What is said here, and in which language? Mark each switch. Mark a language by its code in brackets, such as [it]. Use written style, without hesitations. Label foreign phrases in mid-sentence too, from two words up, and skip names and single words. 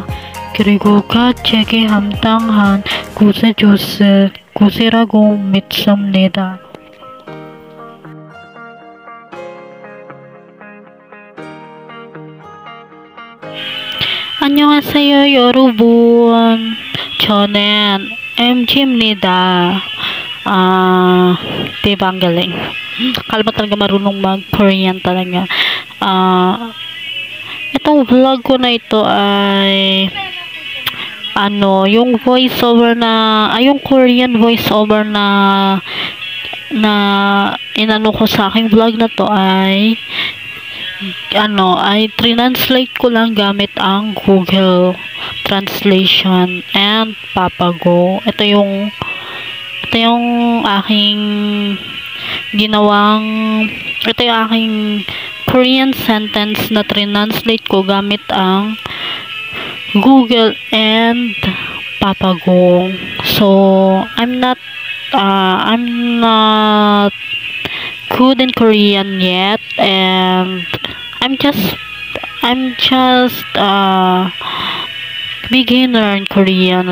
[ko] 그리고 제게 합당한 것을 주실 것이라고 믿습니다. 안녕하세요 여러분, 저는 MG입니다. [tl] Diba ang galing? Kala mo talaga marunong mag-Korean talaga. Itong vlog ko na ito ay yung voiceover na yung [en] Korean voiceover [tl] na inano ko sa aking vlog na to ay translate ko lang gamit ang [en] Google Translation and Papago. [tl] Ito yung aking Korean sentence na translate ko gamit ang [en] Google and Papago. So I'm not good in Korean yet, and I'm just beginner in Korean.